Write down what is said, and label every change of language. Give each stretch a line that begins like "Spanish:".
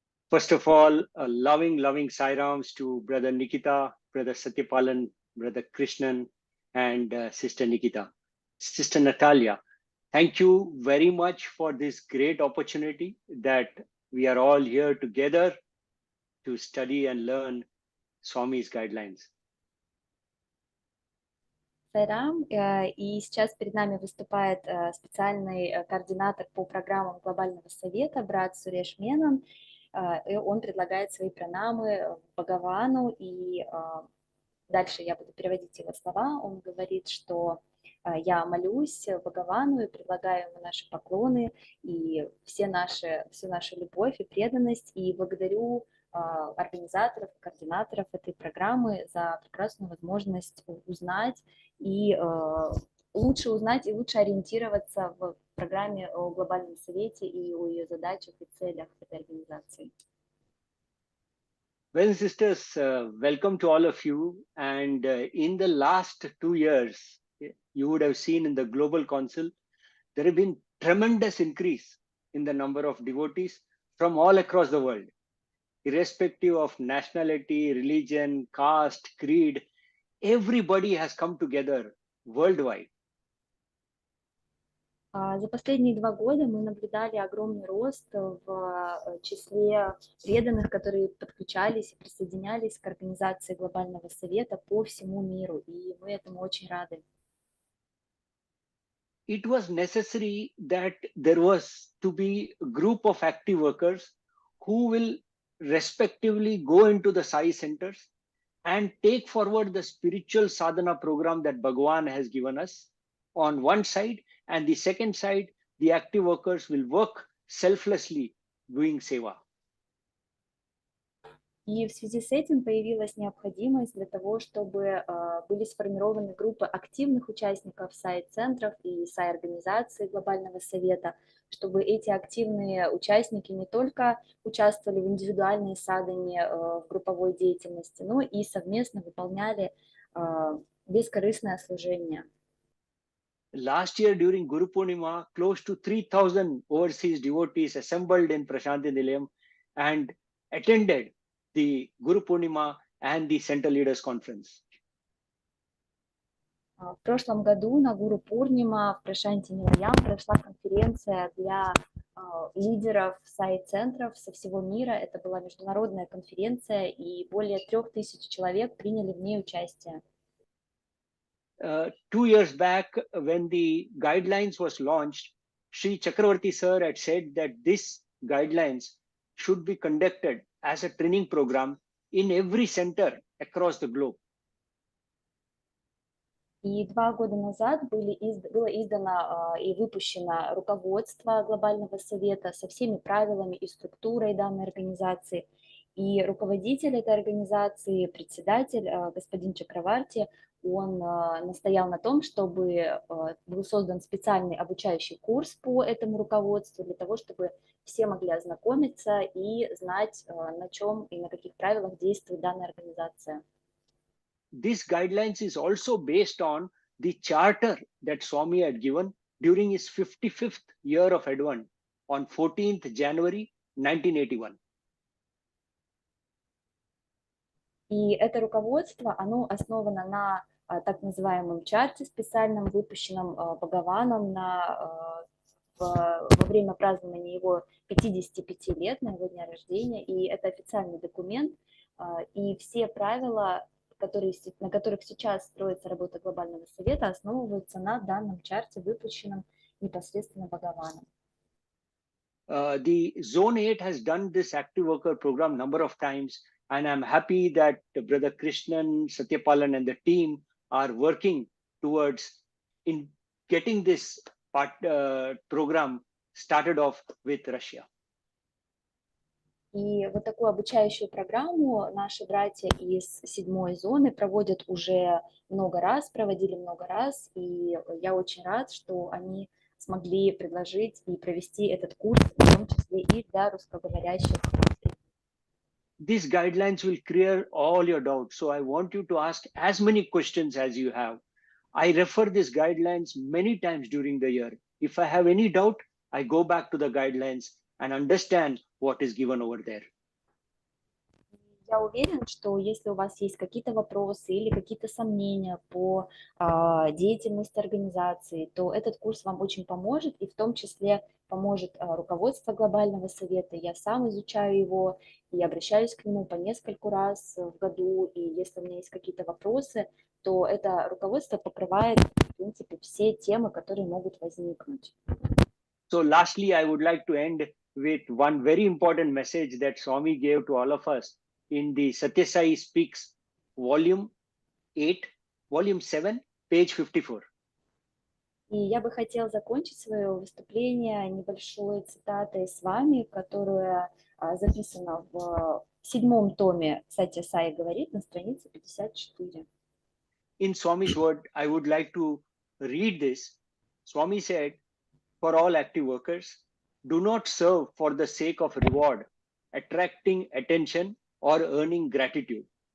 English: First of all, a loving Sai Rams to Brother Nikita, Brother Satyapalan, Brother Krishnan, and Sister Nikita. Sister Natalia, thank you very much for this great opportunity that we are all here together to study and learn Swami's guidelines.
Russian: Сайрам, и сейчас перед нами выступает специальный координатор по программам Глобального Совета, брат Суреш Менон. И он предлагает свои пранамы Бхагавану, и дальше я буду переводить его слова. Он говорит, что я молюсь Бхагавану и предлагаю ему наши поклоны и всю нашу любовь и преданность, и благодарю организаторов, координаторов этой программы за прекрасную возможность узнать и лучше узнать и лучше ориентироваться в программе о Глобальном Совете и о ее задачах и целях этой организации.
English: Well, sisters, welcome to all of you. And in the last 2 years, you would have seen in the Global Council, there have been tremendous increase in the number of devotees from all across the world, irrespective of nationality, religion, caste, creed. Everybody has come together worldwide.
Russian: За последние 2 года мы наблюдали огромный рост в числе преданных, которые подключались и присоединялись к организации Глобального Совета по всему миру, и мы этому очень рады.
English: It was necessary that there was to be a group of active workers who will respectively go into the Sai centers and take forward the spiritual sadhana program that Bhagwan has given us on one side, and the second side, the active workers will work selflessly doing seva.
Russian: И в связи с этим появилась необходимость для того, чтобы были сформированы группы активных участников сайт-центров и сайт-организаций Глобального Совета, чтобы эти активные участники не только участвовали в индивидуальной садхане, в групповой деятельности, но и совместно выполняли бескорыстное служение.
English: Last year during Guru Purnima, close to 3,000 overseas devotees assembled in Prashanti Nilayam and attended the Guru Purnima and the Central Leaders Conference.
Russian: В прошлом году на Гуру Пурнима в Прашанти Нилаям прошла конференция для лидеров сайт-центров со всего мира. Это была международная конференция, и более 3000 человек приняли в ней участие.
English: 2 years back, when the guidelines was launched, Sri Chakravarti sir had said that this guidelines should be conducted as a training program in every center across the globe.
Russian: И 2 года назад было издано и выпущено руководство Глобального Совета со всеми правилами и структурой данной организации. И руководитель этой организации, председатель, господин Чакраварти, он настоял на том, чтобы был создан специальный обучающий курс по этому руководству, для того, чтобы все могли ознакомиться и знать, на чем и на каких правилах действует данная организация.
English: This guidelines is also based on the charter that Swami had given during his 55th year of Advent on 14th January 1981.
Russian: И это руководство, оно основано на так называемом чарте, специальном выпущенном Бхагаваном во время празднования его 55 лет, на его дня рождения. И это официальный документ. И все правила, на которых сейчас строится работа Глобального совета, основываются на данном чарте, выпущенном непосредственно Бхагаваном.
English: The Zone 8 has done this active worker program number of times, and I'm happy that Brother Krishnan, Satyapalan, and the team are working towards in getting this program started off with Russia.
Russian: И вот такую обучающую программу наши братья из 7-й зоны проводят уже проводили много раз, и я очень рад, что они смогли предложить и провести этот курс, в том числе и для русскоговорящих.
English: These guidelines will clear all your doubts, so I want you to ask as many questions as you have. I refer these guidelines many times during the year. If I have any doubt, I go back to the guidelines and understand what is given over there.
Russian: Я уверен, что если у вас есть какие-то вопросы или какие-то сомнения по деятельности организации, то этот курс вам очень поможет, и в том числе поможет руководство Глобального совета. Я сам изучаю его и обращаюсь к нему по нескольку раз в году, и если у меня есть какие-то вопросы, то это руководство покрывает, в принципе, все темы, которые могут возникнуть.
English: So lastly, I would like to end with one very important message that Swami gave to all of us in the Satya Sai Speaks, volume 8, volume 7, page 54.
Russian: И я бы хотела закончить свое выступление небольшой цитатой с вами, которая записана в 7-м томе Сатья Саи говорит на странице 54.
English: In Swami's word, I would like to read this. Swami said, for all active workers, do not serve for the sake of reward, attracting attention, or earning gratitude.